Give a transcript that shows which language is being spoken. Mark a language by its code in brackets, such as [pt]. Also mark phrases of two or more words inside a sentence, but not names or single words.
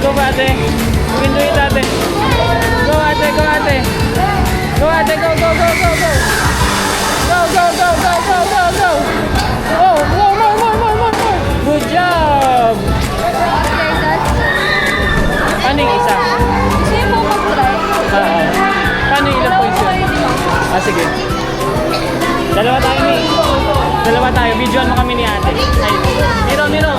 [en] ate. You can do it, ate. Go, ate, go, ate. Go, ate, go, go, go, go, go. Go, go, go, go, go, go, go. Oh, more, more, more, more, more, more. Good job. [tl] Ano yung isa? Siya mo mag-try. Paano yung ilang points yun? Sige. Dalawa tayo, Mi. Dalawa tayo. Videoan mo kami ni ate. Ay, Miro, Miro.